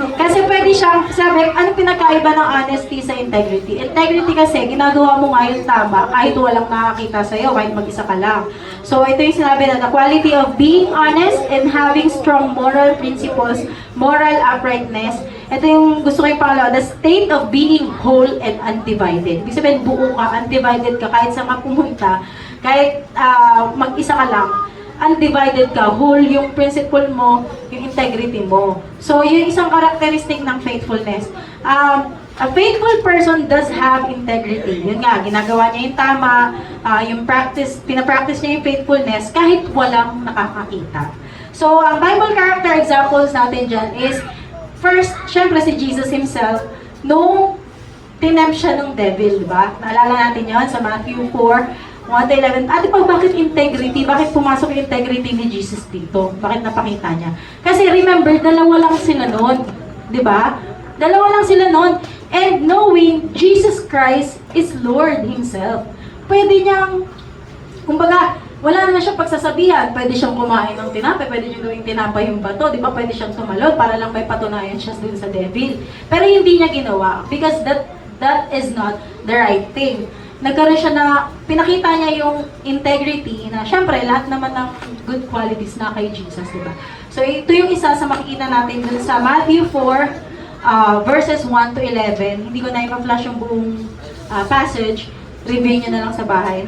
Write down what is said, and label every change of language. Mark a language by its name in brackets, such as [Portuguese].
[Filipino] Kasi pwede siyang, sabi, ano pinakaiba ng honesty sa integrity? Integrity kasi, ginagawa mo nga yung tama kahit walang nakakita sa'yo, kahit mag-isa ka lang. So, ito yung sinabi na [English] the quality of being honest and having strong moral principles, moral uprightness. [Filipino] Ito yung gusto ko yung pangalawa, [English] the state of being whole and undivided. [Filipino] Ibig sabihin, buo ka, undivided ka, kahit saan ka pumunta, kahit mag-isa ka lang, undivided ka, whole yung principle mo, yung integrity mo. So, yun isang characteristic ng faithfulness. [English] A faithful person does have integrity. [Filipino] Yun nga, ginagawa niya yung tama, yung practice, pinapractice niya yung faithfulness kahit walang nakakakita. So, ang Bible character examples natin dyan is, first, syempre si Jesus himself, nung tinempt siya ng devil, di ba? Naalala natin yun sa Matthew 4, 1-11. Ate Pao, bakit integrity? Bakit pumasok yung integrity ni Jesus dito? Bakit napakita niya? Kasi remember, dalawa lang sila noon. Di ba? Dalawa lang sila noon. [English] And knowing Jesus Christ is Lord Himself. [Filipino] Pwede niyang, kumbaga, wala naman siyang pagsasabihan. Pwede siyang kumain ng tinapay, pwede niyang gawing tinapay yung bato. Di ba? Pwede siyang tumalon para lang may patunayan siya dun sa devil. Pero hindi niya ginawa [English] because that is not the right thing. [Filipino] Nagkaroon siya na, pinakita niya yung integrity na, syempre, lahat naman ng good qualities na kay Jesus, diba? So, ito yung isa sa makikita natin dun sa Matthew 4, verses 1 to 11. Hindi ko na ipa-flash yung buong passage. Review nyo na lang sa bahay.